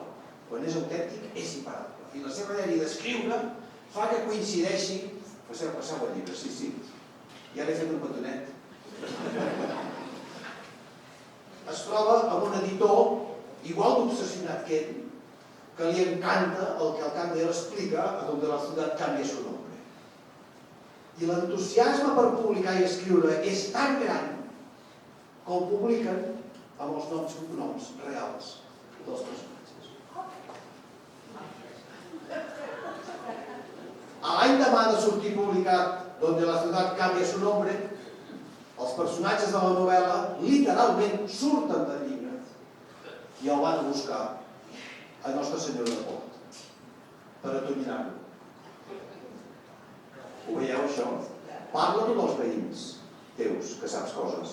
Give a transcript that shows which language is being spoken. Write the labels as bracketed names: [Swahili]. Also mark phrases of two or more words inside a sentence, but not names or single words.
[Catalan] Quan és autèntic, és imparable. I la seva dèria d'escriure fa que coincideixi... Passeu el llibre, sí. Ja l'he fet un petonet. Es troba amb un editor igual d'obsessionat que ell, que li encanta el que el Candel explica a Donde la ciutat cambia su nombre. I l'entusiasme per publicar i escriure és tan gran com publiquen amb els noms i cognoms reals dels personatges. A l'any demà de sortir publicat Donde la ciutat cambia su nombre, els personatges de la novel·la literalment surten del llibre i el van a buscar a Nostra Senyora de Port per atonyinar-lo. Ho veieu, això? Parla tu dels veïns teus, que saps coses.